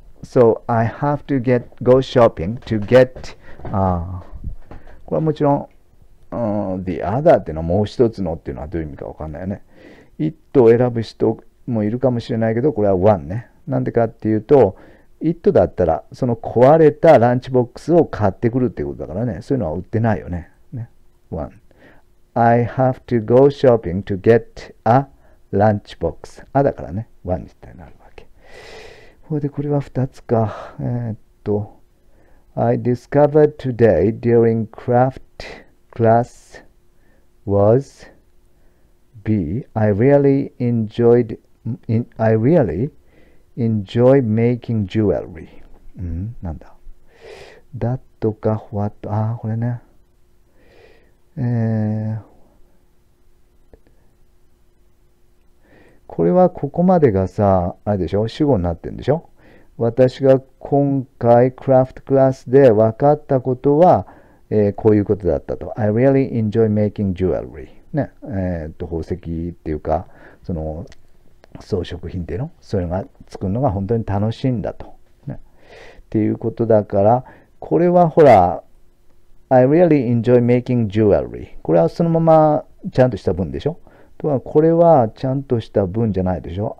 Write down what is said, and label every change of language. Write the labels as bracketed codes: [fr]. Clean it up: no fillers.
[en] So I have to go shopping to get、 [ja] これはもちろん、the other っていうのはもう一つのっていうのはどういう意味かわかんないよね。 it を選ぶ人もいるかもしれないけど、これは one ね。なんでかっていうと、it だったら、その壊れたランチボックスを買ってくるっていうことだからね。そういうのは売ってないよね。 [en] one。I have to go shopping to get a lunchbox。 [ja] だからね。one になるわけ。これは2つか。 [en] I discovered today during craft class was B. I really enjoy making jewelry. [ja] なんだ。that か what。これね。これはここまでがさ、あれでしょ、主語になってるんでしょ。私が今回クラフトクラスで分かったことは、こういうことだったと。 [en] I really enjoy making jewelry。 [ja] ね、宝石っていうか、その装飾品っていうの、そういうのが作るのが本当に楽しいんだと。ね、っていうことだから、これはほら、 [en] I really enjoy making jewelry。 [ja] これはそのままちゃんとした文でしょ。とはこれはちゃんとした文じゃないでしょ。